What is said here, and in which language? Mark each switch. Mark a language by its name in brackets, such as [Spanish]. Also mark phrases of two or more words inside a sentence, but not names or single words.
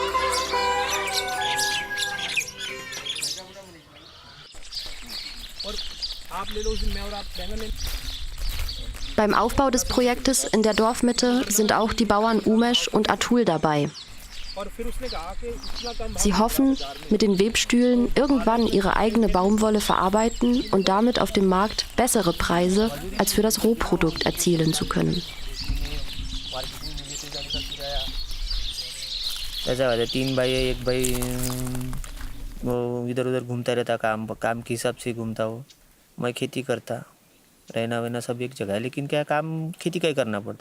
[German] Beim Aufbau des Projektes in der Dorfmitte sind auch die Bauern Umesh und Atul dabei. Sie hoffen, mit den Webstühlen irgendwann ihre eigene Baumwolle verarbeiten und damit auf dem Markt bessere Preise als für das Rohprodukt erzielen zu können. [Hindi] तीन भाई है, एक भाई वो इधर उधर घूमता रहता, काम के हिसाब से घूमता हो। मैं खेती करता, रहना वहना सब एक जगह है, लेकिन क्या काम खेती का ही करना पड़ता।